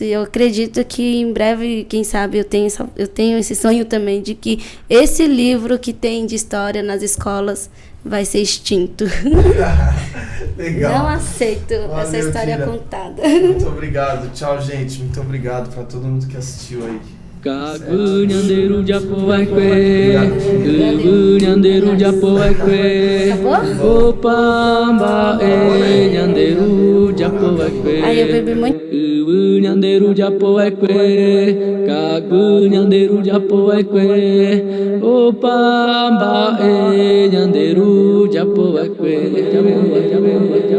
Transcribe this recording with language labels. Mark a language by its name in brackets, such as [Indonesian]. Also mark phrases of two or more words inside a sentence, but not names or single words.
[Portuguese] Eu acredito que em breve, quem sabe, eu tenho esse sonho também de que esse livro que tem de história nas escolas vai ser extinto. Legal. Não aceito essa história Tira. contada. Muito obrigado. Tchau, gente. Muito obrigado para todo mundo que assistiu aí. [Guarani] Kagunyanderu japoekwe, Kagunyanderu japoekwe, Opamba nyanderu japoekwe. [Portuguese] Aí eu bebi muito. [Guarani] Kagunyanderu japoekwe, Kagunyanderu japoekwe, Opamba nyanderu japoekwe.